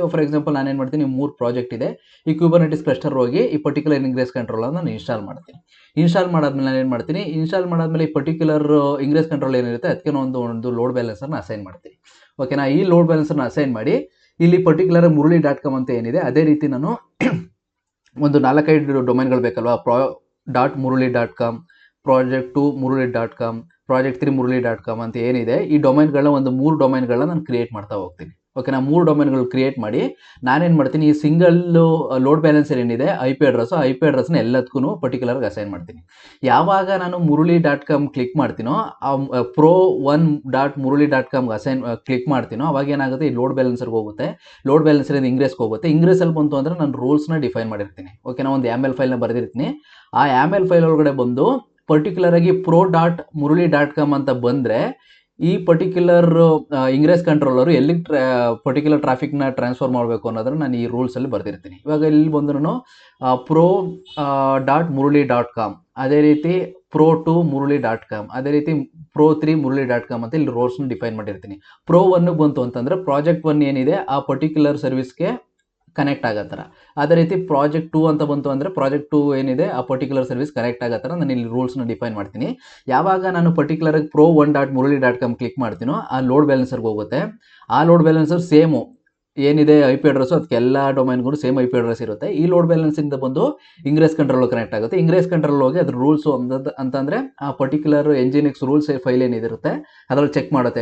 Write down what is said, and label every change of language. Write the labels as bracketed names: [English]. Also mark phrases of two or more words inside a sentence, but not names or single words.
[English] for example [Kannada] ನಾನೇನು ಮಾಡ್ತೀನಿ, 3 ಪ್ರಾಜೆಕ್ಟ್ ಇದೆ, ಈ [English] Kubernetes cluster [Kannada] ಹೋಗಿ ಈ [English] particular ingress controller [Kannada] ನಾನು ಇನ್ಸ್ಟಾಲ್ ಮಾಡ್ತೀನಿ. ಇನ್ಸ್ಟಾಲ್ ಮಾಡಾದ್ಮೇಲೆ ನಾನು ಏನು ಮಾಡ್ತೀನಿ, ಈ [English] particular ingress control [Kannada] ಏನಿರುತ್ತೆ ಅದಕ್ಕೆ ಒಂದು [English] load balancer-na assign [Kannada] ಮಾಡ್ತೀನಿ, ಓಕೆನಾ. ಈ [English] load balancer-na assign [Kannada] ಮಾಡಿ ಇಲ್ಲಿ ಪರ್ಟಿಕ್ಯುಲರ್ muruli.com ಅಂತ ಏನಿದೆ ಅದೇ ರೀತಿ ನಾನು ಒಂದು 4-5 ಡೊಮೈನ್ಗಳು ಬೇಕಲ್ವಾ, .muruli.com, project2 muruli.com, project3 muruli.com ಅಂತ ಏನಿದೆ, ಈ ಡೊಮೈನ್ಗಳನ್ನ ಒಂದು 3 ಡೊಮೈನ್ಗಳನ್ನ ನಾನು ಕ್ರಿಯೇಟ್ ಮಾಡ್ತಾ ಹೋಗ್ತೀನಿ, ಓಕೆನಾ. 3 ಡೊಮೈನ್ಗಳು ಕ್ರಿಯೇಟ್ ಮಾಡಿ ನಾನೇನು ಮಾಡ್ತೀನಿ, ಈ [English] single load balancer [Kannada] ಏನಿದೆ [English] I P address-na [Kannada] ಎಲ್ಲದಕ್ಕೂ ಪರ್ಟಿಕ್ಯುಲರ್ಗೆ ಅಸೈನ್ ಮಾಡ್ತೀನಿ. ಯಾವಾಗ ನಾನು muruli.com ಕ್ಲಿಕ್ ಮಾಡ್ತೀನೋ, pro1.muruli.comಗೆ ಕ್ಲಿಕ್ ಮಾಡ್ತೀನೋ ಅವಾಗ ಏನಾಗುತ್ತೆ, ಈ [English] load balancer-ge [Kannada] ಹೋಗುತ್ತೆ. [English] load balancer-inda [Kannada] ಇಂಗ್ರೆಸ್ಗೆ ಹೋಗುತ್ತೆ. ಇಂಗ್ರೆಸಲ್ಲಿ ಬಂತು ಅಂದರೆ ನಾನು [English] rules-na define [Kannada] ಮಾಡಿರ್ತೀನಿ, ಓಕೆನಾ. ಒಂದು [English] YAML file-na [Kannada] ಬರೆದಿರ್ತೀನಿ. ಆ [English] YAML file [Kannada] ಒಳಗಡೆ ಬಂದು ಪರ್ಟಿಕ್ಯುಲರ್ ಆಗಿ pro.muruli.com ಅಂತ ಬಂದರೆ ಈ [English] particular ingress controller-u [Kannada] ಎಲ್ಲಿ [English] particular traffic-na transfer [Kannada] ಮಾಡಬೇಕು ಅನ್ನೋದನ್ನು ನಾನು ಈ ರೂಲ್ಸಲ್ಲಿ ಬರೆದಿರ್ತೀನಿ. ಇವಾಗ ಇಲ್ಲಿ ಬಂದು ನಾನು ಪ್ರೋ .ಮುರಳಿ.com, ಅದೇ ರೀತಿ pro2muruli.com, ಅದೇ ರೀತಿ pro3muruli.com ಅಂತ ಇಲ್ಲಿ [English] rules-na define [Kannada] ಮಾಡಿರ್ತೀನಿ. ಪ್ರೋ 1 ಬಂತು ಅಂತಂದರೆ ಪ್ರಾಜೆಕ್ಟ್ 1 ಏನಿದೆ ಆ [English] particular service-ge connect [Kannada] ಆಗೋ ಥರ. ಅದೇ ರೀತಿ ಪ್ರಾಜೆಕ್ಟ್ 2 ಅಂತ ಬಂತು ಅಂದರೆ ಪ್ರಾಜೆಕ್ಟ್ 2 ಏನಿದೆ ಆ [English] particular service connect [Kannada] ಆಗೋ ಥರ ನಾನು ಇಲ್ಲಿ [English] rules-na define [Kannada] ಮಾಡ್ತೀನಿ. ಯಾವಾಗ ನಾನು ಪರ್ಟಿಕ್ಯುಲರ್ pro1.muruli.com ಕ್ಲಿಕ್ ಮಾಡ್ತೀನೋ ಆ [English] load balancer-ge [Kannada] ಹೋಗುತ್ತೆ. ಆ [English] load balancer same-u [Kannada] ಏನಿದೆ [English] I P address-u [Kannada] ಅದಕ್ಕೆ ಎಲ್ಲ ಡೊಮೈನ್ಗೂ [English] same I P address [Kannada] ಇರುತ್ತೆ. ಈ [English] load balance-inda [Kannada] ಬಂದು [English] ingress control connect [Kannada] ಆಗುತ್ತೆ. [English] ingress control [Kannada] ಹೋಗಿ ಅದ್ರ ರೂಲ್ಸು ಅಂತಂದರೆ ಆ [English] particular NGINX rules file [Kannada] ಏನಿರುತ್ತೆ ಅದರಲ್ಲಿ ಚೆಕ್ ಮಾಡುತ್ತೆ.